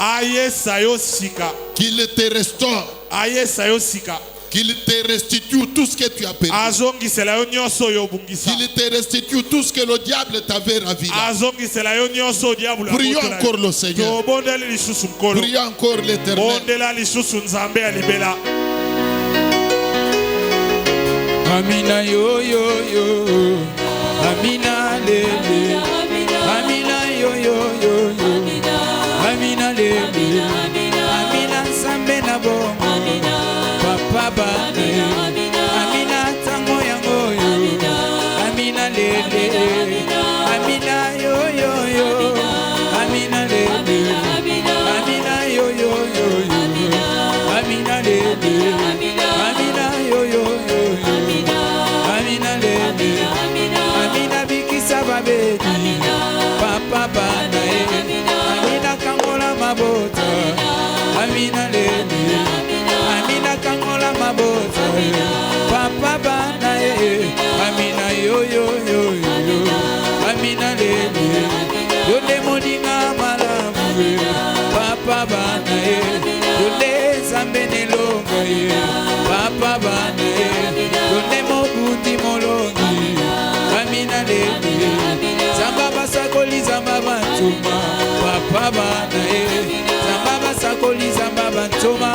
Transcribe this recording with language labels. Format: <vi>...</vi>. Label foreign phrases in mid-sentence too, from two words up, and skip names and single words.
<fr>Qu'il te restaure. Qu'il te restitue tout ce que tu as perdu. Qu'il te restitue tout ce que le diable t'avait ravi. Prions encore le Seigneur. Prions encore l'Éternel.</fr> <ln>Amina yo yo yo. Amina lele. Amina yo yo yo yo. Amina lele. Amina sambe na bo. Papa bane. Amina tango yango yo. Amina lele. Amina yo yo yo. Amina lele. Amina yo yo yo yo. Amina lele. Amina yo yo yo. Amina lele. Amina bikisa babedi. Papa bane. Amina kangola mabota. Amina lele. Papa bana Amina yo yo yo yo Amina lele yo de moninga malamu Papa bana yo de zambene longa Papa bana yo de mobuti molongi Amina lele zamba basakoli zamba bantuma Papa bana zamba basakoli zamba bantuma</ln>